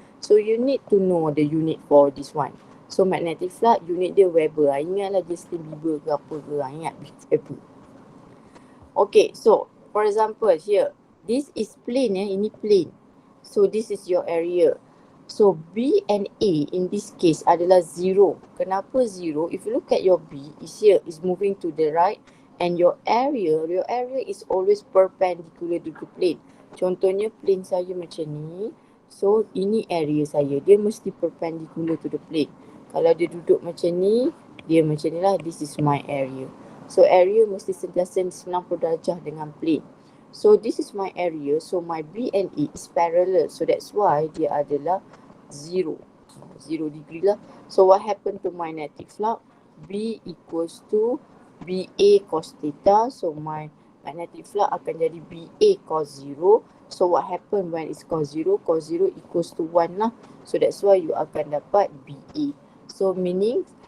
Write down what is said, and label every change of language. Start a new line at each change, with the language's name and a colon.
English: So you need to know the unit for this one. So magnetic flux unit dia Weber.
Malay: Ingatlah Justin Bieber ke apa ke. Ingat Weber.
English: Okay, so for example here. This is plane
Malay: ini plane.
English: So this is your area. So B and A in this case adalah 0.
Malay: Kenapa 0?
English: If you look at your B is here, is moving to the right, and your area is always perpendicular to the plane.
Malay: Contohnya plane saya macam ni. So ini area saya, dia mesti
English: perpendicular to the plane.
Malay: Kalau dia duduk macam ni, dia macam ni lah,
English: this is my area.
Malay: So area mesti sentiasa 90 darjah dengan plane.
English: So this is my area, so my B and A is parallel. So that's why
Malay: dia adalah
English: 0 degree lah. So what happened to my magnetic flux? B equals to BA cos theta. So my magnetic flux
Malay: akan jadi
English: BA cos 0. So what happened when it's cos 0? Cos 0 equals to 1 lah. So that's why you
Malay: akan dapat
English: BA. So meaning